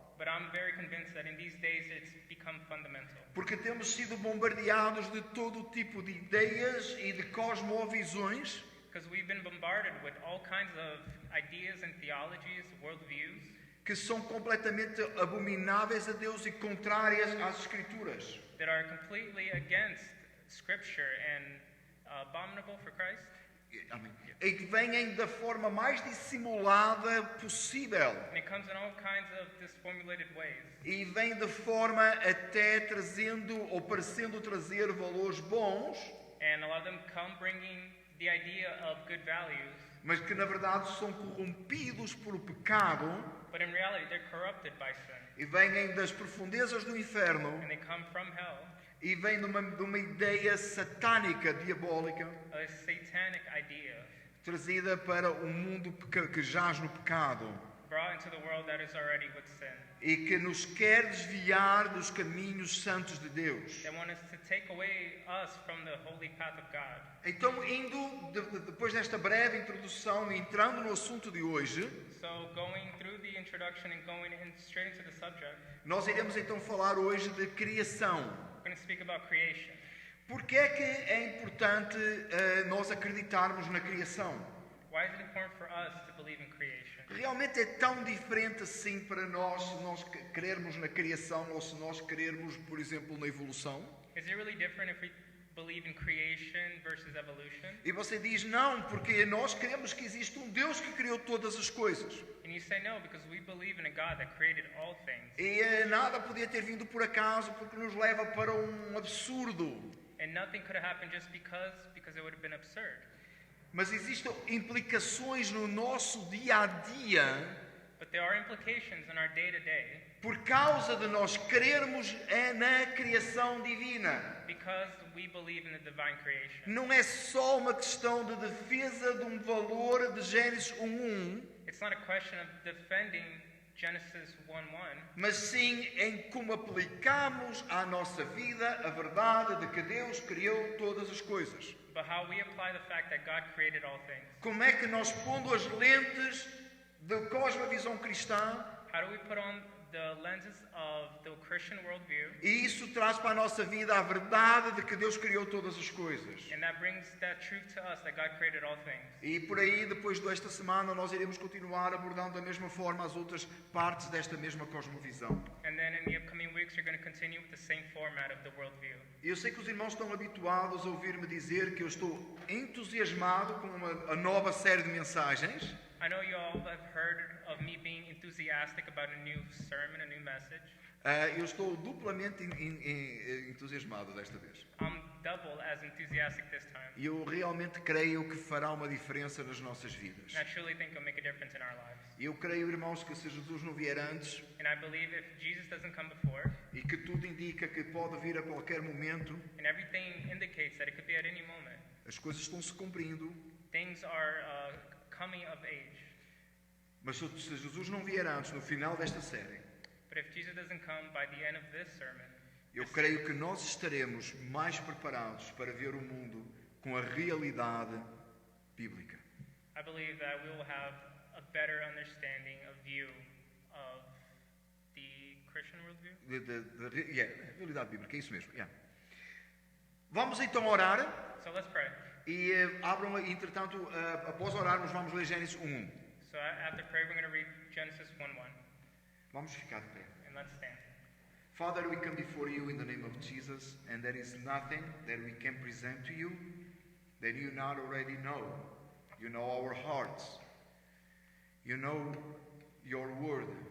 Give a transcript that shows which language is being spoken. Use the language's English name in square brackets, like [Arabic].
[English] but I'm very convinced that in these days it's become fundamental. [Portuguese] porque temos sido bombardeados de todo tipo de ideias e de cosmovisões [English] Because we've been bombarded with all kinds of ideas and theologies, worldviews, [Portuguese] que são completamente abomináveis a Deus e contrárias às Escrituras. [English] that are completely against Scripture and abominable for Christ, [Portuguese] E que vêm da forma mais dissimulada possível. [English] and it comes in all kinds of disformulated ways. [Portuguese] E vem de forma até trazendo ou parecendo trazer valores bons, [English] And a lot of them come bringing the idea of good values, [Portuguese] mas que na verdade são corrompidos pelo pecado [English] but in reality they're corrupted by sin. [Portuguese] e vêm das profundezas do inferno [English] And they come from hell, [Portuguese] e vêm de uma ideia satânica, diabólica, [English] a satanic idea [Portuguese] trazida para o mundo que jaz no pecado [English] brought into the world that is already with sin. [Portuguese] e que nos quer desviar dos caminhos santos de Deus. [English] They want us to take away us from the holy path of God. [Portuguese] Então, depois desta breve introdução e entrando no assunto de hoje, [English] So going through the introduction and going straight into the subject, [Portuguese] nós iremos então falar hoje de criação. [English] we're going to speak about creation. [Portuguese] Por que é que é importante nós acreditarmos na criação? [English] Why is it important for us to believe in creation? [Portuguese] Realmente é tão diferente assim para nós, se nós crermos na criação ou se nós crermos, por exemplo, na evolução? [English] Is it really different if we believe in creation versus evolution. [Portuguese] E você diz não, porque nós cremos que existe um Deus que criou todas as coisas. [English] And you say no because we believe in a God that created all things. [Portuguese] E nada podia ter vindo por acaso, porque nos leva para um absurdo. [English] And nothing could have happened just because it would have been absurd. [Portuguese] Mas existem implicações no nosso dia a dia [English] But there are implications in our day-to-day [Portuguese] por causa de nós crermos na criação divina. [English] because we believe in the divine creation. [Portuguese] Não é só uma questão de defesa de um valor de Gênesis 1:1, [English] It's not a question of defending Genesis 1:1, [Portuguese] mas sim em como aplicamos à nossa vida a verdade de que Deus criou todas as coisas. [English] but how we apply the fact that God created all things. [Portuguese] Como é que nós, pondo as lentes da cosmovisão cristã, [English] How do we put on the lenses of the Christian worldview, [Portuguese] e isso traz para a nossa vida a verdade de que Deus criou todas as coisas. [English] and that brings that truth to us that God created all things. [Portuguese] E por aí, depois desta semana, nós iremos continuar abordando da mesma forma as outras partes desta mesma cosmovisão. [English] And then in the upcoming weeks, you're going to continue with the same format of the worldview. [Portuguese] E eu sei que os irmãos estão habituados a ouvir-me dizer que eu estou entusiasmado com a nova série de mensagens. [English] I know you all have heard of me being enthusiastic about a new sermon, a new message. [Portuguese] Eu estou duplamente entusiasmado desta vez. [English] I'm double as enthusiastic this time. [Portuguese] E eu realmente creio que fará uma diferença nas nossas vidas. [English] And I truly think it'll make a difference in our lives. [Portuguese] Eu creio, irmãos, que se Jesus não vier antes, [English] And I believe if Jesus doesn't come before, [Portuguese] e que tudo indica que pode vir a qualquer momento, [English] and everything indicates that it could be at any moment, [Portuguese] as coisas estão se cumprindo, [English] things are coming of age. [Portuguese] mas se Jesus não vier antes, no final desta série, [English] But if Jesus doesn't come by the end of this sermon, [Portuguese] eu creio que nós estaremos mais preparados para ver o mundo com a realidade bíblica. [English] I believe that we will have a better understanding, a view of the Christian worldview. [Portuguese] A realidade bíblica, é isso mesmo. Yeah. Vamos então orar [English] So let's pray. [Portuguese] e abram, entretanto, após orarmos, vamos ler Gênesis 1:1. [English] So after prayer, we're going to read Genesis 1:1, [Portuguese] Vamos ficar de pé. [English] and let's stand. Father, we come before you in the name of Jesus, and there is nothing that we can present to you that you not already know. You know our hearts. You know your word.